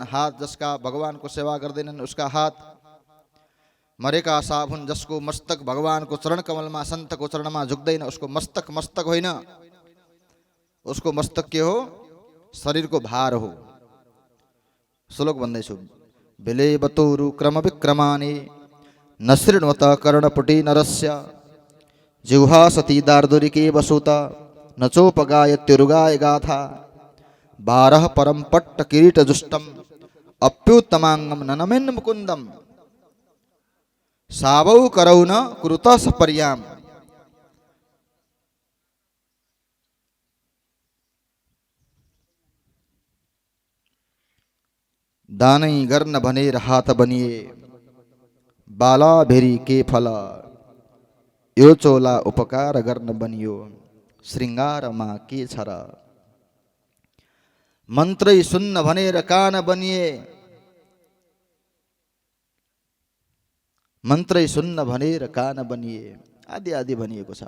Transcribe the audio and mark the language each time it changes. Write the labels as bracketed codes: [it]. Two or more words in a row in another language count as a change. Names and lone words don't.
[ne] हात जसका भगवानको सेवा गर्दैनन् उसका हात मरेका साप हुन्। जसको मस्तक भगवानको चरण कमलमा, सन्तको चरणमा झुक्दैन, उसको मस्तक मस्तक होइन, उसको मस्तक के हो? शरीरको भार हो। श्लोक भन्दैछु। [sa] बिलेबतोरु क्रम विक्रमानि न शृण्वत कर्णपुटी नरस्य, जिह्वा सती दार्दुरिके वसुत न चोपगायत्युरुगाय गाथा, बारह परम पट्ट किरीट जुष्टम अप्युत्तमांगम ननमेन मुकुंदम सावौ करौ न कुरुत सपर्याम। [ne] दानै गर्न भनेर हात बनिए बाला भेरी के फल यो चोला उपकार गर्न बनियो श्रृङ्गारमा के छ र। मन्त्रै सुन्न भनेर कान बनिए मन्त्रै सुन्न भनेर कान बनिए आदि आदि भनिएको छ।